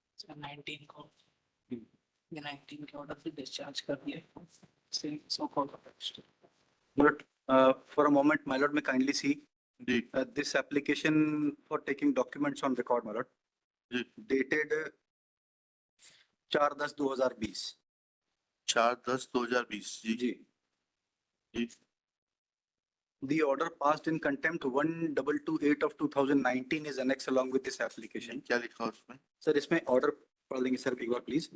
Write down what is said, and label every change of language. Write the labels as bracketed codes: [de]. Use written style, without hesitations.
[hi] Nineteen को ये 19 के ऑर्डर से डिस्चार्ज कर दिया से so called. [en] but for a moment my lord may kindly see [hi] ji [en] this application for taking documents on record, my lord, [hi] ji [en] dated 4/10/2020 [hi] 4/10/2020 ji ji. Ji [en] The order passed in contempt 1228 of 2019 is annexed along with this application. [hi] क्या लिखा उसमें? Sir इसमें order पढ़ लेंगे sir एक बार please.